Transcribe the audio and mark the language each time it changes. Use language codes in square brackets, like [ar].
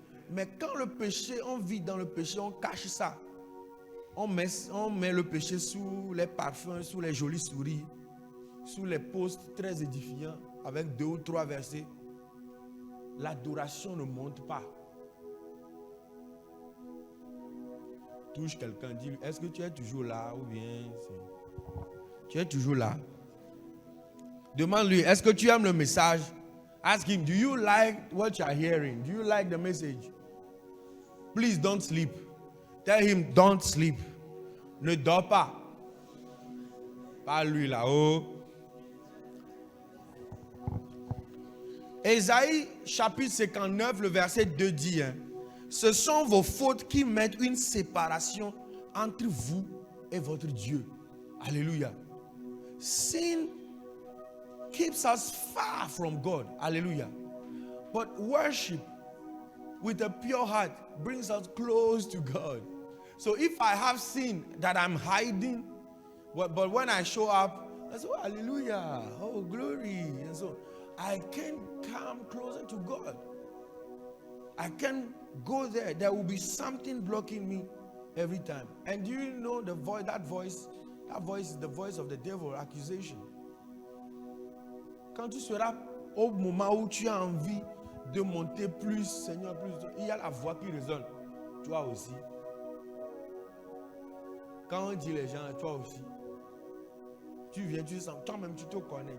[fr] Mais quand le péché, on vit dans le péché, on cache ça. On met le péché sous les parfums, sous les jolies souris, sous les posts très édifiants, avec 2 ou 3 versets. L'adoration ne monte pas. Touche quelqu'un, dis-lui, est-ce que tu es toujours là ou bien tu es toujours là? Demande-lui, est-ce que tu aimes le message? [en] Ask him, do you like what you are hearing? Do you like the message? Please don't sleep. Tell him, don't sleep. [fr] Ne dors pas. Pas lui là-haut. Ésaïe chapitre 59, le verset 2 dit, ce sont vos fautes qui mettent une séparation entre vous et votre Dieu. Alléluia. [en] Sin keeps us far from God. Hallelujah. But worship with a pure heart brings us close to God. So if I have sin that I'm hiding, but when I show up, I say, oh, hallelujah, oh, glory. And so I can come closer to God. I can go there. There will be something blocking me every time. And do you know the voice, that voice is the voice of the devil, accusation. [fr] Quand tu seras au moment où tu as envie de monter plus, Seigneur, plus, il y a la voix qui résonne. Toi aussi. Quand on dit les gens, toi aussi. Tu viens, tu sens, toi-même tu te connais.